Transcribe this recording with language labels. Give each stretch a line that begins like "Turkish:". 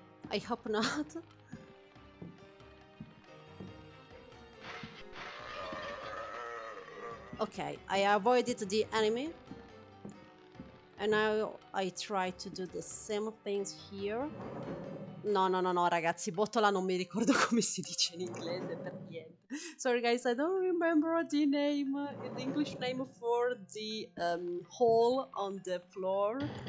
English: I hope not. Okay, I avoided the enemy. And now I try to do the same things here.
Italian: No, ragazzi, botola non mi ricordo come si dice in inglese per niente.
English: Sorry guys, I don't remember the name, the English name for the hole on the floor.